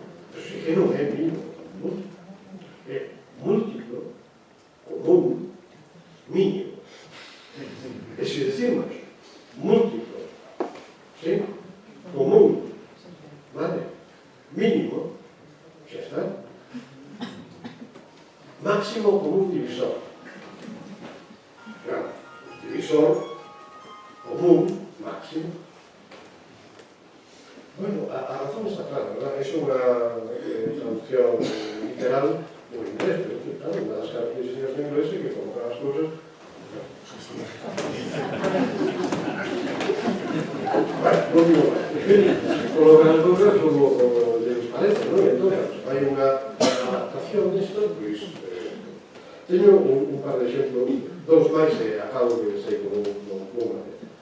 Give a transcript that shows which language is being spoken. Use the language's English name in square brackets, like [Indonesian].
[Galician] Pero si que non é mínimo común múltiplo, é múltiplo, común, mínimo. E se decimos múltiplo, ¿sí? Común, ¿vale? Mínimo, xa está. Máximo común divisor. Claro, divisor, común, máximo. [Spanish] Bueno, a razón está clara, ¿verdad? Es una traducción literal en inglés, pero claro, una de las características de inglés es que colocan las cosas. Bueno, no digo más. Colocan las cosas como les parece, ¿no? Entonces, hay una adaptación de esto, pues. [Galician] Teño un par de exemplos, dous máis e acabo que sei como unha vez.